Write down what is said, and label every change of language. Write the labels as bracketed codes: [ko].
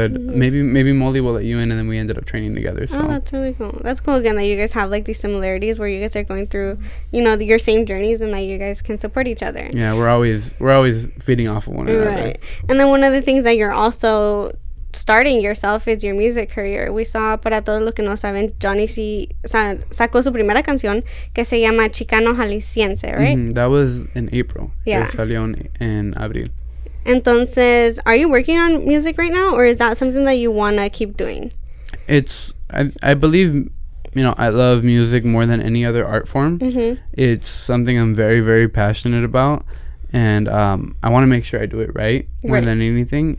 [en] Said maybe Molly will let you in, and then we ended up training together. So that's really cool. That's cool again that you guys have these similarities where you guys are going through your same journeys, and that you guys can support each other. Yeah, we're always feeding off of one another. Right. And then one of the things that you're also starting yourself is your music career. We saw, [es] para todos los que no saben, Johnny sacó su primera canción que se llama Chicano Jalisciense, right? [en] That was in April. Yeah. [es] Salió en abril. [en] Entonces, are you working on music right now, or is that something that you want to keep doing? I believe, I love music more than any other art form. It's something I'm very, very passionate about, and I want to make sure I do it right more than anything.